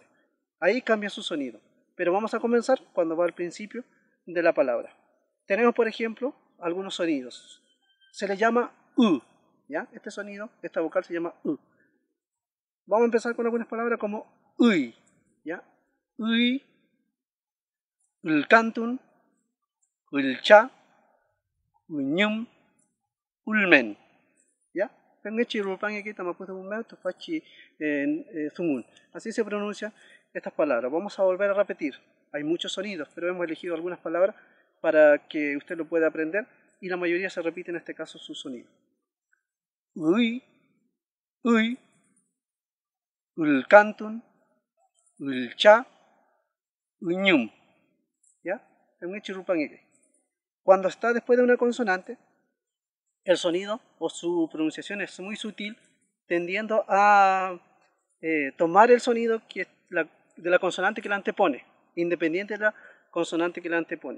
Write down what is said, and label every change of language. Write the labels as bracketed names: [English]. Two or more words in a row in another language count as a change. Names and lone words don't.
[Spanish] Ahí cambia su sonido, pero vamos a comenzar cuando va al principio de la palabra. Tenemos, por ejemplo, algunos sonidos. Se le llama U, ¿ya? Este sonido, esta vocal se llama U. Vamos a empezar con algunas palabras como uy, ¿ya? Uy, [Mapuche] ulcantun, ulcha, uñum, ulmen, [Spanish] ¿ya? Así se pronuncian estas palabras. Vamos a volver a repetir. Hay muchos sonidos, pero hemos elegido algunas palabras para que usted lo pueda aprender y la mayoría se repite en este caso su sonido. [Mapuche] Uy, uy, ulcantun, ulcha, uñum. [Spanish] ¿Ya? Cuando está después de una consonante, el sonido o su pronunciación es muy sutil, tendiendo a tomar el sonido de la consonante que la antepone, independiente de la consonante que la antepone.